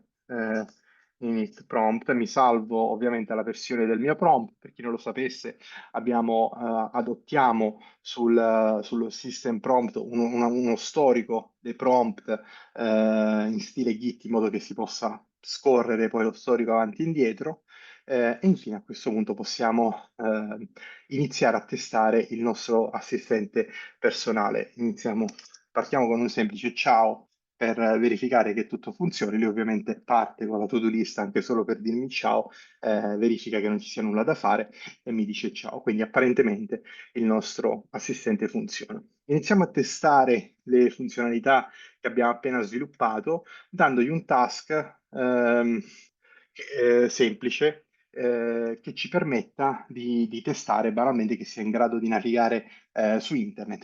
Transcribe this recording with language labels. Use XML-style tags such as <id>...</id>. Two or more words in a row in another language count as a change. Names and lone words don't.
<en>Init prompt,</en> <it>mi salvo ovviamente la versione del mio prompt, per chi non lo sapesse adottiamo sullo</it> <en>system prompt</en> <it>uno storico dei prompt in stile Git in modo che si possa scorrere poi lo storico avanti e indietro. E infine a questo punto possiamo iniziare a testare il nostro assistente personale. Partiamo con un semplice ciao per verificare che tutto funzioni. Lui ovviamente parte con la</it> <en>to-do list</en> <it>anche solo per dirmi ciao, verifica che non ci sia nulla da fare e mi dice ciao. Quindi apparentemente il nostro assistente funziona. Iniziamo a testare le funzionalità che abbiamo appena sviluppato, dandogli un task semplice che ci permetta di testare banalmente che sia in grado di navigare su internet.</it>